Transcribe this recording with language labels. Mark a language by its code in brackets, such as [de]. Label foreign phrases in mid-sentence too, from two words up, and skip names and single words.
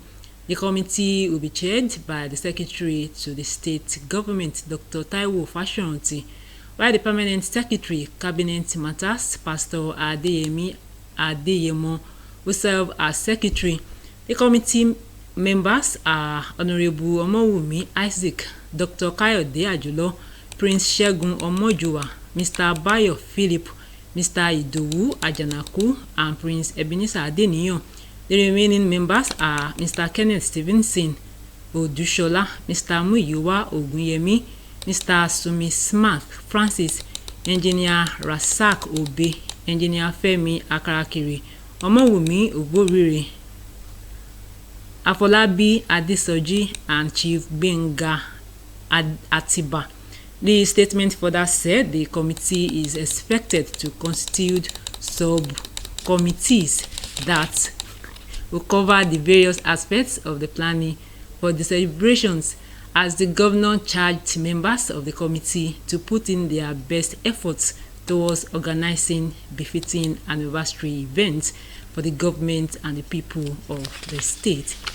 [en] The committee will be chaired by the Secretary to the State Government, Dr. Taiwo Fashoranti, while the Permanent Secretary, Cabinet Matters, Pastor Adeyemi Adeyemo, will serve as Secretary. The committee members are Honorable Omowumi Isaac, Dr. Kayode Ajulo, Prince Segun Omojuwa, Mr. Bayo Philip, Mr. Idowu Ajanaku, and Prince Ebenezer Adeniyi. The remaining members are Mr. Kenneth Stevenson Odushola, Mr. Muyiwa Ogunyemi, Mr. Sumi Smart Francis, Engineer Rasak Obe, Engineer Femi Akarakiri, Omowumi Ogborire, Afolabi Adesoji, and Chief Benga Atiba. The statement further said the committee is expected to constitute sub-committees that will cover the various aspects of the planning for the celebrations, as the governor charged members of the committee to put in their best efforts towards organizing befitting anniversary events for the government and the people of the state.